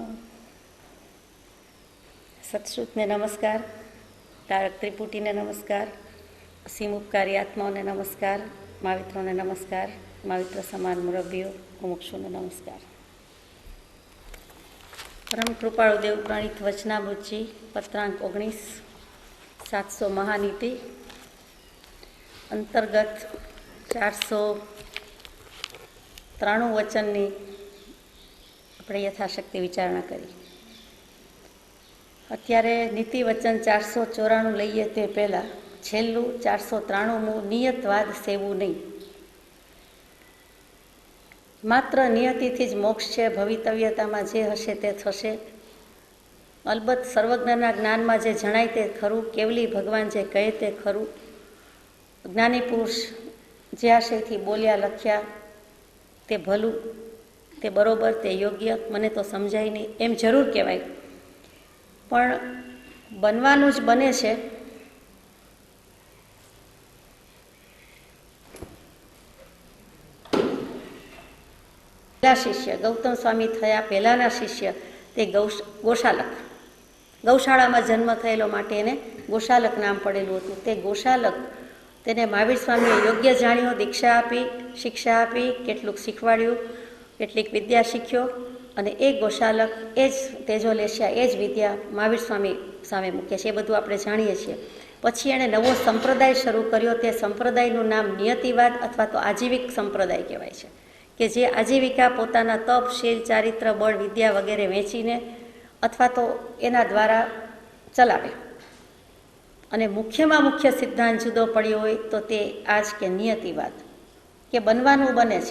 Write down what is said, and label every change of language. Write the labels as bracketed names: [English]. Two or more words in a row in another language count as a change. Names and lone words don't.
[Gujarati] સત્શ્રુતને નમસ્કાર, તારક ત્રિપુટીને નમસ્કાર, અસીમ ઉપકારી આત્માઓને નમસ્કાર, માવિત્રોને નમસ્કાર, માવિત્ર સમાન મુરબ્બીઓ મુમુક્ષુને નમસ્કાર। પરમ કૃપાળુ દેવ પ્રણીત વચનામૃતજી પત્રાંક 19 700 મહાનીતિ અંતર્ગત 493 વચનની આપણે યથાશક્તિ વિચારણા કરી। અત્યારે નીતિ વચન 494 લઈએ તે પહેલાં છેલ્લું 493મું નિયતવાદ સેવું નહીં। માત્ર નિયતિથી જ મોક્ષ છે, ભવિતવ્યતામાં જે હશે તે થશે। અલબત્ત સર્વજ્ઞના જ્ઞાનમાં જે જણાય તે ખરું, કેવલી ભગવાન જે કહે તે ખરું। જ્ઞાની પુરુષ જે આશયથી બોલ્યા લખ્યા તે ભલું, તે બરોબર, તે યોગ્ય, મને તો સમજાય નહીં એમ જરૂર કહેવાય, પણ બનવાનું જ બને છે। શિષ્ય ગૌતમ સ્વામી થયા પહેલાના શિષ્ય તે ગોશાલક, ગૌશાળામાં જન્મ થયેલો માટે એને ગોશાલક નામ પડેલું હતું। તે ગોશાલક તેને મહાવીર સ્વામીએ યોગ્ય જાણ્યો, દીક્ષા આપી, શિક્ષા આપી, કેટલુંક શીખવાડ્યું, કેટલીક વિદ્યા શીખ્યો અને એ ગોશાલક એ જ તેજો લેશ્યા એ જ વિદ્યા મહાવીર સ્વામી સામે મૂકે છે। એ બધું આપણે જાણીએ છીએ। પછી એણે નવો સંપ્રદાય શરૂ કર્યો। તે સંપ્રદાયનું નામ નિયતિવાદ અથવા તો આજીવિક સંપ્રદાય કહેવાય છે, કે જે આજીવિકા પોતાના તપ, શીલ, ચારિત્ર, બળ, વિદ્યા વગેરે વેચીને અથવા તો એના દ્વારા ચલાવે। અને મુખ્યમાં મુખ્ય સિદ્ધાંત જુદો પડ્યો હોય તો તે આજ કે નિયતિવાદ, કે બનવાનું બને છે।